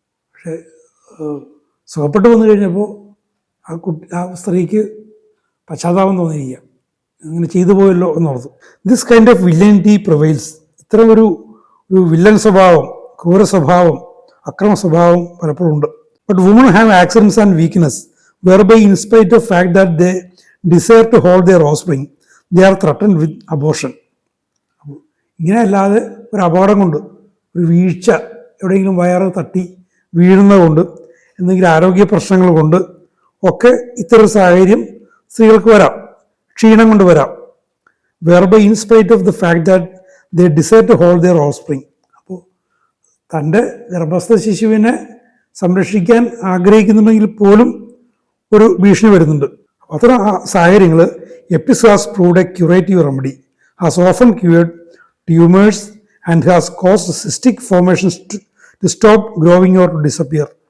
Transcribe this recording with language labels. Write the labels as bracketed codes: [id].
[ml] പക്ഷേ സുഖപ്പെട്ടു വന്നു കഴിഞ്ഞപ്പോൾ ആ സ്ത്രീക്ക് പശ്ചാത്താപം തോന്നിയിരിക്കാം, അങ്ങനെ ചെയ്തു പോയല്ലോ എന്നോർത്തു. [en] This kind of villainy prevails. [ml] ഇത്തരം ഒരു വില്ലൻ സ്വഭാവം, ക്രൂര സ്വഭാവം, അക്രമ സ്വഭാവം പലപ്പോഴും ഉണ്ട്. [en] But women have accidents and weakness whereby in spite of fact that they desire to hold their offspring, they are threatened with abortion. [ml] അപ്പോൾ ഇങ്ങനെയല്ലാതെ ഒരു അപകടം കൊണ്ട്, ഒരു വീഴ്ച, എവിടെയെങ്കിലും വയറ് തട്ടി വീഴുന്നത് കൊണ്ട്, എന്തെങ്കിലും ആരോഗ്യ പ്രശ്നങ്ങൾ കൊണ്ട് ഒക്കെ ഇത്തരം സാഹചര്യം സ്ത്രീകൾക്ക് വരാം, ക്ഷീണം കൊണ്ട് വരാം. [en] whereby in spite of the fact that they desire to hold their offspring. അപ്പോൾ [ml] തൻ്റെ ഗർഭസ്ഥ ശിശുവിനെ സംരക്ഷിക്കാൻ ആഗ്രഹിക്കുന്നുണ്ടെങ്കിൽ പോലും ഒരു ഭീഷണി വരുന്നുണ്ട്. അത്തരം സാഹചര്യങ്ങൾ [en] Apis has proved a curative remedy, has often cured tumours and has caused cystic formations to stop growing or to disappear.